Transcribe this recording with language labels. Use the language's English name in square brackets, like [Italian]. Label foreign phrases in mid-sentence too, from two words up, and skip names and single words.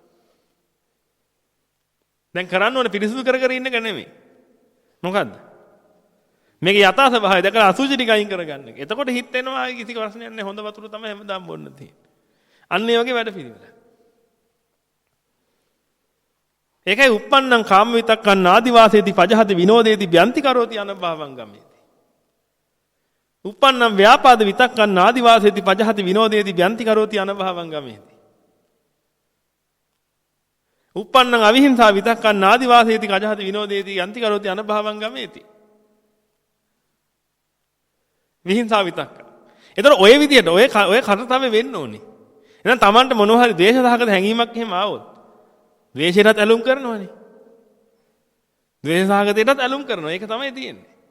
[Sinhala] දැන් කරන්න ඕනේ පිරිසුදු කර කර ඉන්න එක නෙමෙයි. මොකද්ද? මේක යථා ස්වභාවය දැකලා අසුචි ටික අයින් කරගන්න එක. එතකොට හිත එනවා කිසි ප්‍රශ්නයක් නැහැ. හොඳ වතුර තමයි හැමදාම බොන්න තියෙන්නේ. අන්න ඒ වගේ වැඩ පිළිවෙල. ඒකයි [Pali] uppannam කාම විතක්කන් ආදිවාසේති පජහති විනෝදේති බ්‍යන්ති කරෝති අනභවං ගමේති. uppannam ව්‍යාපාද විතක්කන් ආදිවාසේති පජහති විනෝදේති බ්‍යන්ති කරෝති අනභවං ගමේති. uppannam අවිහිංසා විතක්කන් ආදිවාසේති කජහති විනෝදේති යන්ති කරෝති අනභවං ගමේති. විහිංසා විතක්ක. [Sinhala] ඒතර ඔය විදියට ඔය කර්තව්‍ය වෙන්න ඕනේ. එහෙනම් Tamanට මොනවා හරි ද්වේෂසහගත හැඟීමක් එහෙම ආවොත් ද්වේෂයටත් ඇලුම් කරනවනේ. ද්වේෂසහගතයටත් ඇලුම් කරනවා. ඒක තමයි තියෙන්නේ.